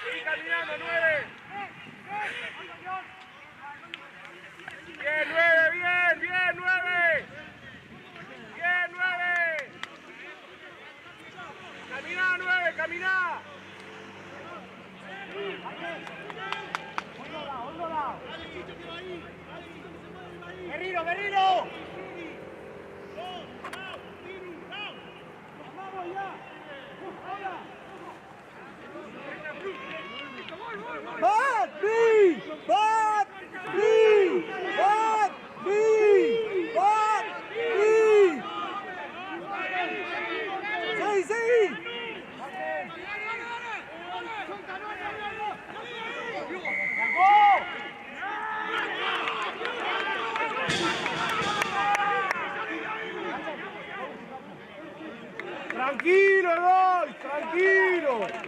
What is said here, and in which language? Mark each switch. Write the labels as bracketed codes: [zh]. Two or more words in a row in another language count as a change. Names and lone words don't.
[es] caminando, 9. Bien, 9, bien, bien, 9. Bien, 9. Caminá, 9, caminá. Guerrero, Guerrero. Bat, B, bat, B, bat, B, bat, B. Sí. Tranquilo, Eloy, tranquilo.